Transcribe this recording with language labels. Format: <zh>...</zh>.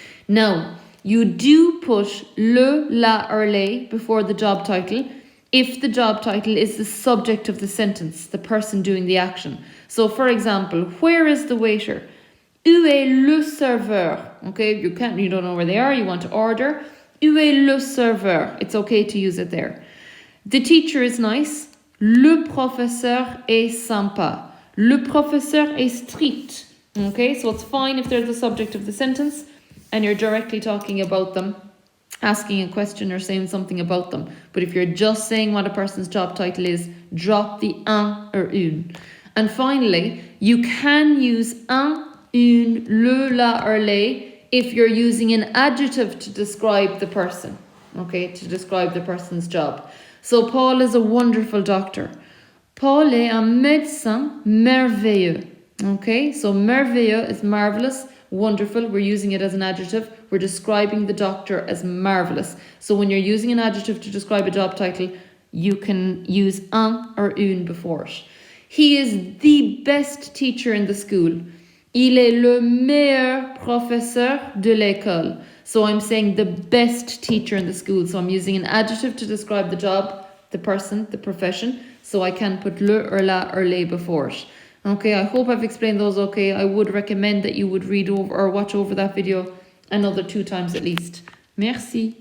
<en>Now, you do put le, la or les before the job title if the job title is the subject of the sentence, the person doing the action. So for example, where is the waiter? Où est le serveur? Okay, you don't know where they are, you want to order. Où est le serveur? It's okay to use it there. The teacher is nice.</en> <fr>Le professeur est sympa. Le professeur est strict.</fr> <en>Okay, so it's fine if they're the subject of the sentence and you're directly talking about them, asking a question or saying something about them. But if you're just saying what a person's job title is, drop the un or une. And finally, you can use un, une, le, la or les if you're using an adjective to describe the person, okay, to describe the person's job. So Paul is a wonderful doctor.</en> <fr>Paul est un médecin merveilleux.</fr> <en>Okay, so merveilleux is marvelous, wonderful. We're using it as an adjective. We're describing the doctor as marvelous. So when you're using an adjective to describe a job title, you can use un or une before it. He is the best teacher in the school.</en> <fr>Il est le meilleur professeur de l'école.</fr> <en>So I'm saying the best teacher in the school. So I'm using an adjective to describe the job, the person, the profession. So I can put le or la or les before it. Okay, I hope I've explained those okay. I would recommend that you would read over or watch over that video another 2 times at least. Merci.</en>